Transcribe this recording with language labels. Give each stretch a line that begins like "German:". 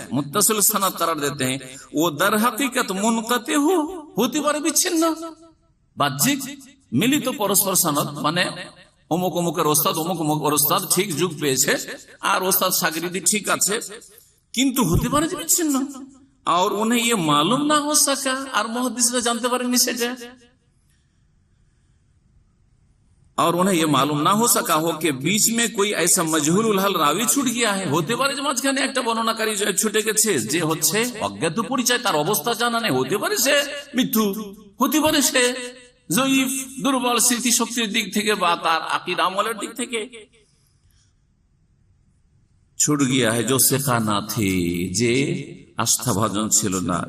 Bangla: মুত্তাসিল সনদ কারার দিতে
Hindi: हैं वो दर हकीकत मुनक़ति
Bangla: হতে পারে বিচ্ছিন্ন, বাহ্যিক মিলিত পরস্পর সনদ, মানে অমুক অমুকের ওস্তাদ অমুক অমুকের ওস্তাদ ঠিক যুগ পেয়েছে আর ওস্তাদ শাগির্দি ঠিক আছে, কিন্তু হতে পারে যে বিচ্ছিন্ন।
Hindi: और उन्हें ये मालूम ना हो सका, और मुहद्दिसরা
Bangla: জানতে পারেননি সেটা।
Hindi: और उन्हें ये मालूम ना हो सका हो कि बीच में कोई ऐसा मजहूल हल रावी छूट गया है,
Bangla: হতে পারে যে মাঝখানে একটা বর্ণনাকারী ছুটে গেছে যে হচ্ছে অজ্ঞাত পরিচয়, তার অবস্থা জানা নেই, হতে পারে সে মিথ্যু, হতে পারে সে জয়ীফ, দুর্বল স্মৃতি শক্তির দিক থেকে বা তার আকীদা আমলের দিক থেকে
Hindi: छूट गया है जो सिखा ना थी,
Bangla: যে আস্থা ভাজন ছিল না।